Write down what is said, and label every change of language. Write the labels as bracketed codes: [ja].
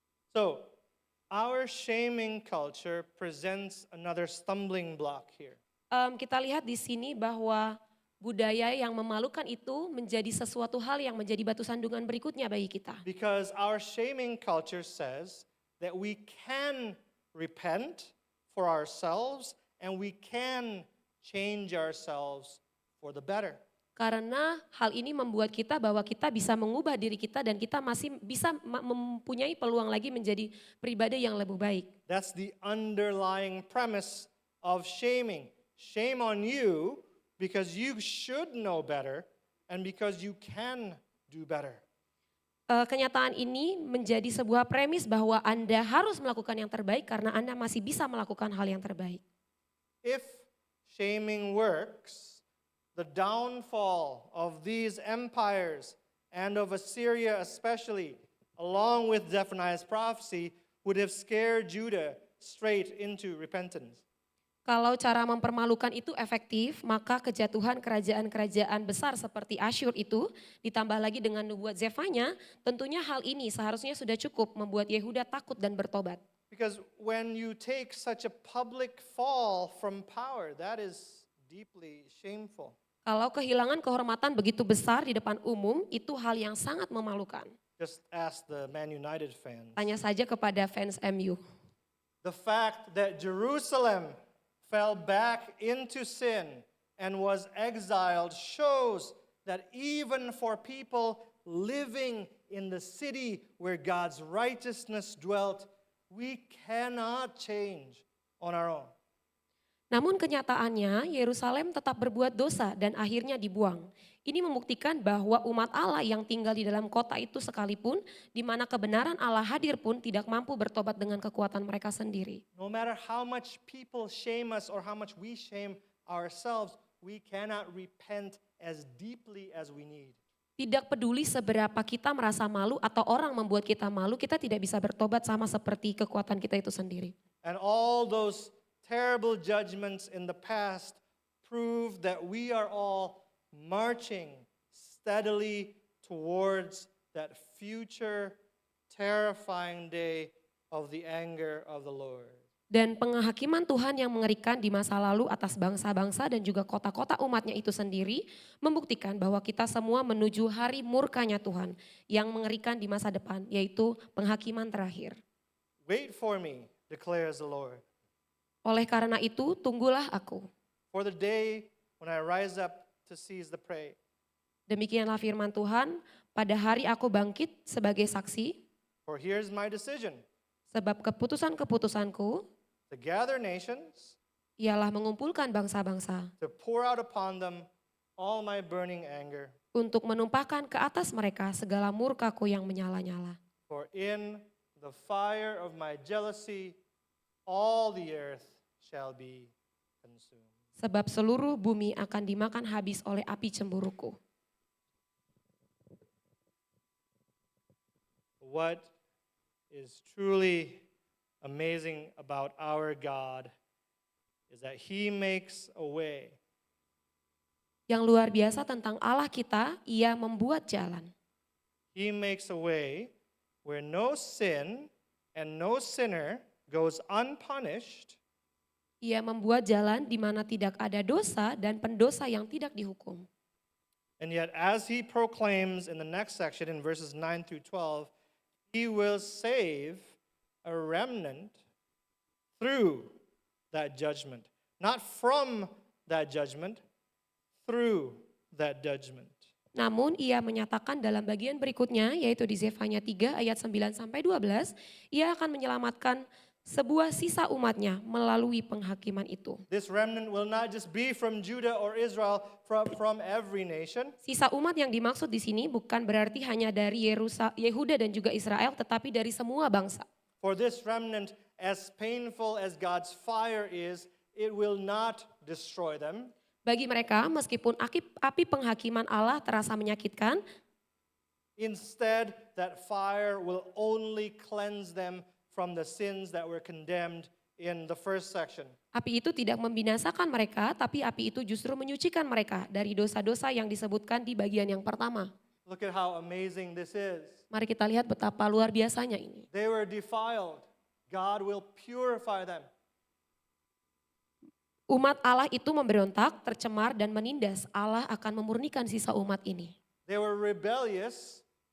[en] So, our shaming culture presents another stumbling block here. [id] Kita lihat di sini bahwa budaya yang memalukan itu menjadi sesuatu hal yang menjadi batu sandungan berikutnya bagi kita. [en] Because our shaming culture says that we can repent for ourselves and we can change ourselves for the better. [id] Karena hal ini membuat kita bahwa kita bisa mengubah diri kita dan kita masih bisa mempunyai peluang lagi menjadi pribadi yang lebih baik. [en] That's the underlying premise of shaming. Shame on you because you should know better and because you can do better. [id] Kenyataan ini menjadi sebuah premis bahwa Anda harus melakukan yang terbaik karena Anda masih bisa melakukan hal yang terbaik. [en] If shaming works, the downfall of these empires and of Assyria especially, along with Zephaniah's prophecy, would have scared Judah straight into repentance. [id] Kalau cara mempermalukan itu efektif, maka kejatuhan kerajaan-kerajaan besar seperti Asyur itu ditambah lagi dengan nubuat Zefanya, tentunya hal ini seharusnya sudah cukup membuat Yehuda takut dan bertobat. [en] Because when you take such a public fall from power, that is deeply shameful. [id] Kalau kehilangan kehormatan begitu besar di depan umum, itu hal yang sangat memalukan. [en] Just ask the Man United fans. [id] Tanya saja kepada fans MU. [en] The fact that Jerusalem fell back into sin and was exiled shows that even for people living in the city where God's righteousness dwelt, we cannot change on our own. [id] Namun kenyataannya Yerusalem tetap berbuat dosa dan akhirnya dibuang. Ini membuktikan bahwa umat Allah yang tinggal di dalam kota itu sekalipun, di mana kebenaran Allah hadir pun tidak mampu bertobat dengan kekuatan mereka sendiri. [en] No matter how much people shame us or how much we shame ourselves, we cannot repent as deeply as we need. [id] Tidak peduli seberapa kita merasa malu atau orang membuat kita malu, kita tidak bisa bertobat sama seperti kekuatan kita itu sendiri. [en] And all those terrible judgments in the past prove that we are all marching steadily towards that future terrifying day of the anger of the Lord. [id] Dan penghakiman Tuhan yang mengerikan di masa lalu atas bangsa-bangsa dan juga kota-kota umatnya itu sendiri membuktikan bahwa kita semua menuju hari murkanya Tuhan yang mengerikan di masa depan, yaitu penghakiman terakhir. [en] Wait for me, declares the Lord. [id] Oleh karena itu, tunggulah aku. [en] For the day when I rise up to seize the prey. [id] Demikianlah firman Tuhan, pada hari aku bangkit sebagai saksi, [en] For here's my decision, [id] sebab keputusan-keputusanku [en] to gather nations, [id] ialah mengumpulkan bangsa-bangsa [en] to pour out upon them all my burning anger. [id] untuk menumpahkan ke atas mereka segala murkaku yang menyala-nyala. [en] For in the fire of my jealousy, all the earth shall be consumed. [id] Sebab seluruh bumi akan dimakan habis oleh api cemburuku. [en] What is truly amazing about our God is that He makes a way. [id] Yang luar biasa tentang Allah kita, Ia membuat jalan. [en] He makes a way where no sin and no sinner goes unpunished, [id] Ia membuat jalan di mana tidak ada dosa dan pendosa yang tidak dihukum. [en] and yet as He proclaims in the next section in verses 9 through 12, He will save a remnant through that judgment. Not from that judgment, through that judgment. [id] Namun ia menyatakan dalam bagian berikutnya, yaitu di Zefanya 3 ayat 9 sampai 12, ia akan menyelamatkan sebuah sisa umatnya melalui penghakiman itu. [en] This remnant will not just be from Judah or Israel, from every nation. [id] Sisa umat yang dimaksud di sini bukan berarti hanya dari Yehuda dan juga Israel, tetapi dari semua bangsa. [en] For this remnant, as painful as God's fire is, it will not destroy them. [id] Bagi mereka, meskipun api penghakiman Allah terasa menyakitkan, [en] Instead, that fire will only cleanse them from the sins that were condemned in the first section. [id] api itu tidak membinasakan mereka, tapi api itu justru menyucikan mereka dari dosa-dosa yang disebutkan di bagian yang pertama. [en] Look at how amazing this is. [id] Mari kita lihat betapa luar biasanya ini. [en] They were defiled. God will purify them. [id] Umat Allah itu memberontak, tercemar dan menindas. Allah akan memurnikan sisa umat ini. [en] They were rebellious.